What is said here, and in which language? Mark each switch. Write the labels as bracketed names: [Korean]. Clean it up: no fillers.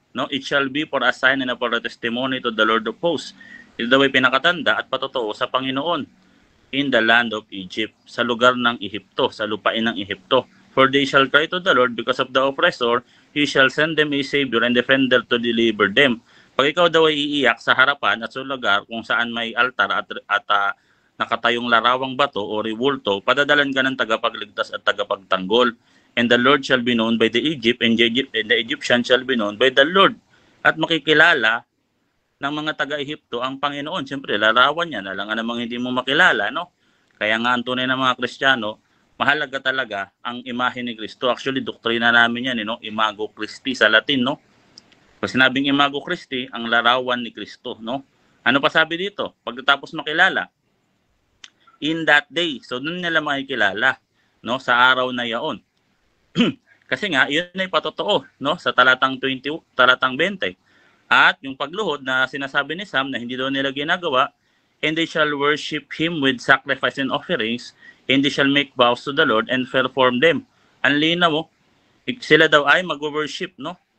[English] No, it shall be for a sign and for a testimony to the Lord of hosts. [Filipino] Ito daw ay pinakatanda at patotoo sa Panginoon [English] in the land of Egypt, [Filipino] sa lugar ng Ehipto, sa lupain ng Ehipto. [English] For they shall cry to the Lord because of the oppressor, he shall send them a savior and defender to deliver them. [Filipino] Pag ikaw daw ay iiyak sa harapan at sa lugar kung saan may altar at nakatayong larawang bato o rewulto, padadalan ka ng tagapagligtas at tagapagtanggol. [English] And the Lord shall be known by the Egypt, and the Egyptian shall be known by the Lord. [Filipino] At makikilala ng mga taga-Ehipto ang Panginoon. Siyempre, larawan niya na lang namang hindi mo makilala, no? Kaya nga ang tunay ng mga Kristiyano, mahalaga talaga ang imahe ni Kristo. Actually, doktrina namin yan, no? Imago Christi sa Latin, no? Pag sinabing Imago Christi, ang larawan ni Kristo, no? Ano pa sabi dito? Pagkatapos makilala, [English] in that day. [Filipino] So, doon nila makikilala, no? Sa araw na yaon. Kasi nga, yun ay patotoo, no? Sa talatang 20, talatang 20. At yung pagluhod na sinasabi ni Sam na hindi daw nila ginagawa, [English] and they shall worship Him with sacrifice and offerings, and they shall make vows to the Lord and perform them. [Filipino] Ang linaw mo, sila daw ay mag-worship, no?